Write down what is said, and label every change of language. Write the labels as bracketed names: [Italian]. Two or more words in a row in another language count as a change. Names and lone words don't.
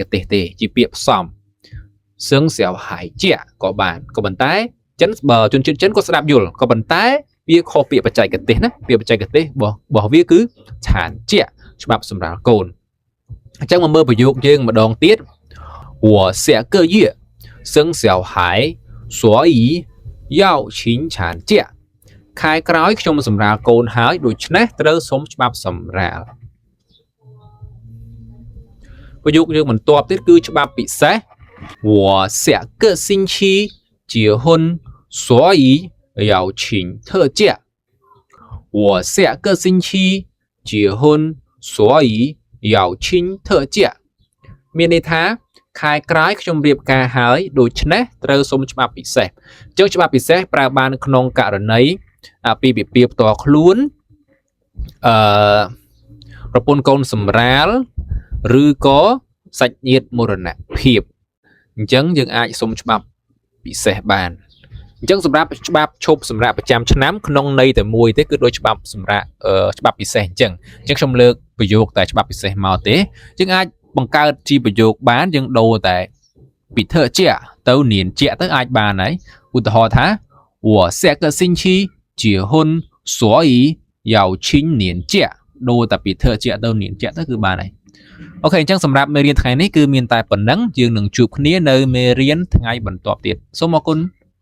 [Khmer] ទេសទេជាពាក្យផ្សំ [Chinese] 生小孩 [Khmer] ជាក៏បានក៏ប៉ុន្តែចិនបើជនជាតិចិនគាត់ស្ដាប់យល់ក៏ប៉ុន្តែវាខុសពាក្យបច្ចេកទេសណាពាក្យបច្ចេកទេសរបស់វាគឺឆានជាច្បាប់សម្រាលកូនអញ្ចឹងមកមើលប្រយោគយើងម្ដងទៀត [Chinese] 我下个月生小孩所以要请产假 [Khmer] ខែក្រោយខ្ញុំសម្រាលកូនហើយដូច្នេះត្រូវសុំច្បាប់សម្រាល ប្រយោគយើងបន្ទាប់ទៀតគឺច្បាប់ពិសេស [Chinese] 我下个星期结婚所以要请特假我下个星期结婚所以要请特假 [Khmer] មានន័យថាខែក្រោយខ្ញុំរៀបការហើយដូច្នេះត្រូវសុំច្បាប់ពិសេសអញ្ចឹងច្បាប់ពិសេសប្រើបានក្នុងករណីពីពិពាផ្ទាល់ខ្លួន ប្រពន្ធកូនសម្រាលឬក៏សាច់ញាតិមរណភាពអញ្ចឹងយើងអាចសុំច្បាប់ពិសេសបានអញ្ចឹង សម្រាប់ច្បាប់ឈប់សម្រាប់ប្រចាំឆ្នាំក្នុងន័យតែមួយទេគឺដោយច្បាប់សម្រាប់ច្បាប់ពិសេសអញ្ចឹងខ្ញុំលើកប្រយោគតែច្បាប់ពិសេសមកទេយើងអាចបង្កើតជាប្រយោគបានយើងដូរតែពីធ្វើជាទៅនានជាទៅអាចបានហើយឧទាហរណ៍ថា [Chinese] 我下个星期结婚所以要请年假 [Khmer] ដូរតែពីធ្វើជាទៅនានជាទៅគឺបានហើយអូខេអញ្ចឹងសម្រាប់មេរៀនថ្ងៃនេះគឺមានតែប៉ុណ្ណឹងយើងនឹងជួបគ្នានៅមេរៀនថ្ងៃបន្ទាប់ទៀតសូមអរគុណ